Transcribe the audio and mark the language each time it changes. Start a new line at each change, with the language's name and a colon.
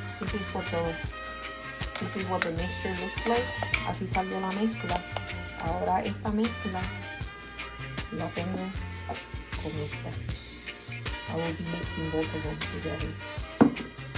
English: This is what the mixture looks like.
Spanish: Así salió la mezcla. Ahora esta mezcla la pongo con esta.
English: I will be mixing both of them together.